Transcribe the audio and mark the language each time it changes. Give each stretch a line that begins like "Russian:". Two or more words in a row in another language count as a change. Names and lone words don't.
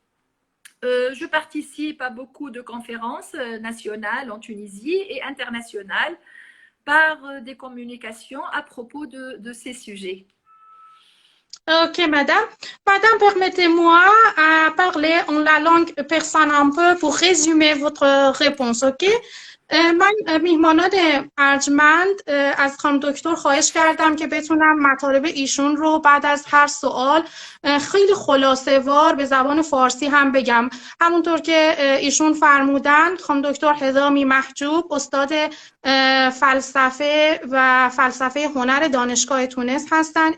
French: Je participe à beaucoup de conférences nationales en Tunisie et internationales par des communications à propos de ces sujets. Ok, madame. Madame, permettez-moi à parler en la langue persane un peu pour résumer votre réponse, ok?
Persian: من میهمانان ارجمند از خانم دکتر خواهش کردم که بتونم مطالب ایشون رو بعد از هر سوال خیلی خلاصه وار به زبان فارسی هم بگم. همونطور که ایشون فرمودن خانم دکتر هدامی محجوب استاد فلسفه و فلسفه هنر دانشگاه تونس هستند.